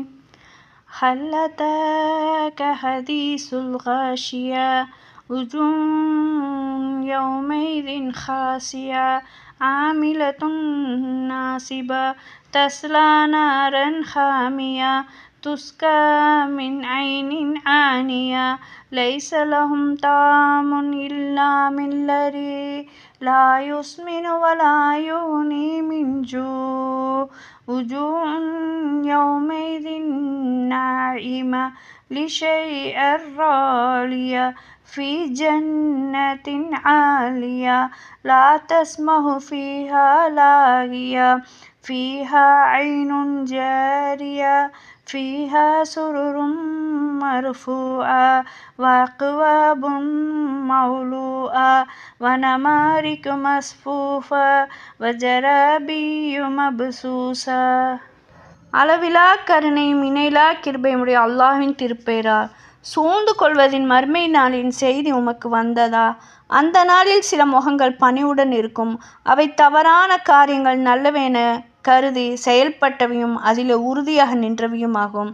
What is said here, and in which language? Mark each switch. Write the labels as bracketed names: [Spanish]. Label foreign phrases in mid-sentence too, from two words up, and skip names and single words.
[Arabic] هل أتاك حديث الغاشية وجوه يومئذ خاشعة عاملة ناصبة تصلى نارا حامية تسقى من عين آنية ليس لهم طعام إلا من ضريع لا يسمن ولا يغني من جو وجوه يومئذ ناعمة لسعيها راضية في جنة عالية لا تسمع فيها لاغية فيها عين جارية فيها سرر مرفوعة وأكواب موضوعة ونمارق مصفوفة وزرابي مبثوثة. [Tamil] அளவிலா கருணையும் இணையிலா கிருபையுடைய அல்லாஹ்வின் திருப்பெயரால். சூழ்ந்து கொள்வதின் மறுமை நாளின் செய்தி உமக்கு வந்ததா? அந்த நாளில் சில முகங்கள் பணிவுடன் இருக்கும். அவை தவறான காரியங்கள் நல்லவென கருதி செயல்பட்டவையும் அதில் உறுதியாக நின்றவையும் ஆகும்.